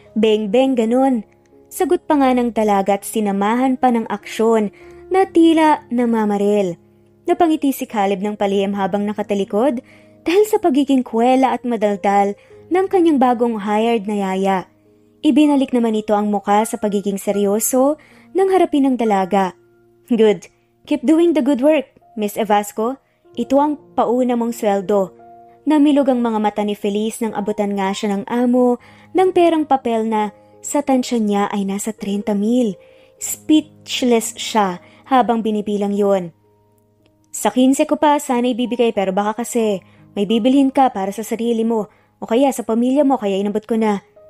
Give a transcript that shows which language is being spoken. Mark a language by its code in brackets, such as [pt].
[tl] Beng-beng ganon. Sagot pa nga ng dalaga at sinamahan pa ng aksyon na tila namamaril. Napangiti si Caleb ng palihim habang nakatalikod dahil sa pagiging kwela at madaldal ng kanyang bagong hired na yaya. Ibinalik naman ito ang muka sa pagiging seryoso nang harapin ng dalaga. [en] Good. Keep doing the good work, Miss Evasco. [tl] Ito ang pauna mong sweldo. Namilog ang mga mata ni Feliz nang abutan nga siya ng amo ng perang papel na sa tansya niya ay nasa 30,000. Speechless siya habang binibilang yon. Sa 15 ko pa sana ibibigay pero baka kasi may bibilhin ka para sa sarili mo o kaya sa pamilya mo kaya inabot ko na.